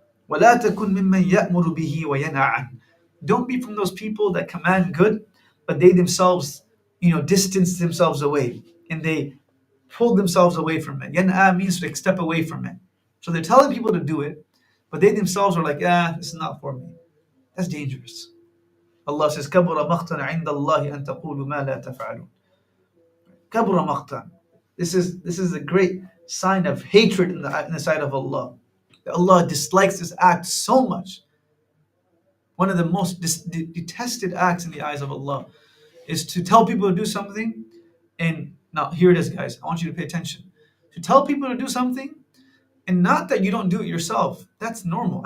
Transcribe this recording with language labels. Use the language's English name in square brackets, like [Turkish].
[Arabic] وَلَا تَكُنْ مِمَّنْ يَأْمُرُ بِهِ وَيَنْهَى عَنْهُ. [English] Don't be from those people that command good, but they themselves, distance themselves away, and they pull themselves away from it. Yan'a means to step away from it. So they're telling people to do it, but they themselves are like, this is not for me. That's dangerous. Allah says, [Arabic] كَبُرَ مَقْتًا عِنْدَ اللَّهِ أَن تَقُولُوا مَا لَا تَفْعَلُونَ. كَبُرَ مَقْتًا. [English] This is a great sign of hatred in the sight of Allah. That Allah dislikes this act so much. One of the most detested acts in the eyes of Allah is to tell people to do something. And now here it is, guys. I want you to pay attention. To tell people to do something, and not that you don't do it yourself. That's normal.